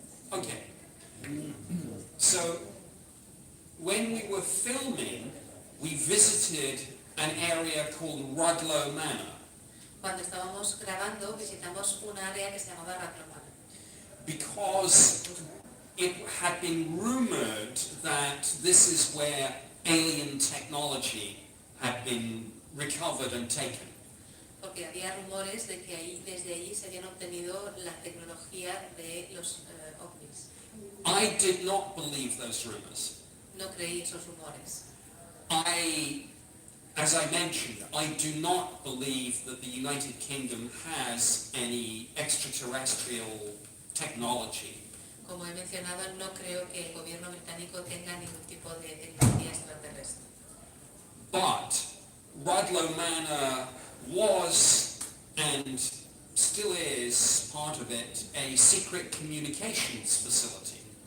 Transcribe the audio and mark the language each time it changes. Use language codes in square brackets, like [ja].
[en] Okay. So, when we were filming, we visited an area called Rudloe Manor. [es] Cuando estábamos grabando, visitamos un área que se llamaba Rudloe Manor. [en] Because it had been rumored that this is where alien technology had been recovered and taken. [es] Porque había rumores de que desde allí se habían obtenido la tecnología de los ovnis. [en] I did not believe those rumors. [es] No creí esos rumores. [en] As I mentioned, I do not believe that the United Kingdom has any extraterrestrial technology. [es] Como he mencionado, no creo que el gobierno británico tenga ningún tipo de tecnología extraterrestre. [en] But Rudloe Manor was, and still is, part of it, a secret communications facility.